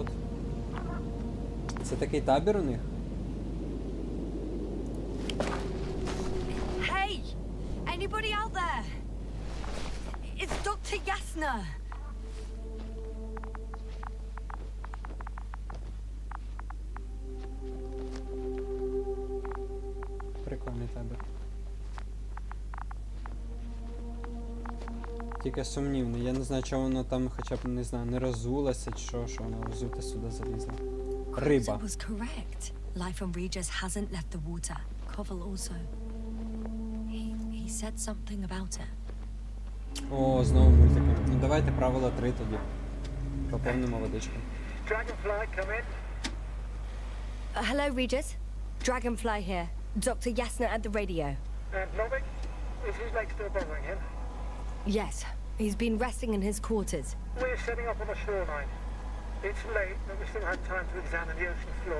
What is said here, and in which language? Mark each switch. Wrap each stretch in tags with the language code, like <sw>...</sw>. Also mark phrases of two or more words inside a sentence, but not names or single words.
<uk>Це такий табір у них?</uk> <en>Hey! Anybody out there? It's Dr. Yasna!</en> <uk>Прикольний табір. Тільки сумнівний. Я не знаю, чого воно там хоча б, не знаю, не розулося, чи що воно розуте сюди залізло. Риба.</uk> <en>It was correct. Life on Regis hasn't left the water. Koval also. He said something about it.</en> <uk>О, знову мультики. Ну давайте правило 3 тоді. Поповнимо водичку.</uk> <en>Dragonfly, come in. Hello, Regis. Dragonfly here. Dr. Yasna at the radio. And Novik, is his leg still bothering him? Yes, he's been resting in his quarters. We're setting up on the shoreline. It's late, but we still have time to examine the ocean floor.</en>